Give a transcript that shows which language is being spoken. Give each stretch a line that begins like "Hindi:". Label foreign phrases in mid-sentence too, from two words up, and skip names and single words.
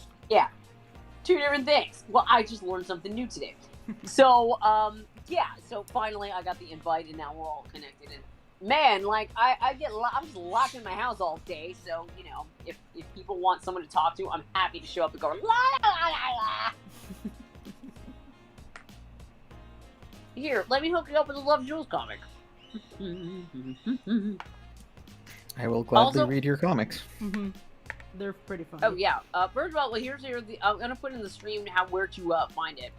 English: Yeah. Two different things. Well, I just learned something new today. So, so finally I got the invite and now we're all connected. And man, like, I'm just locked in my house all day. So, if people want someone to talk to, I'm happy to show up and go, la la la la. Here, let me hook you up with a Love Jules comic. I will gladly Also- read your comics. Mm-hmm. They're pretty fun. Oh yeah. First of all, I'm gonna put in the stream where to find it.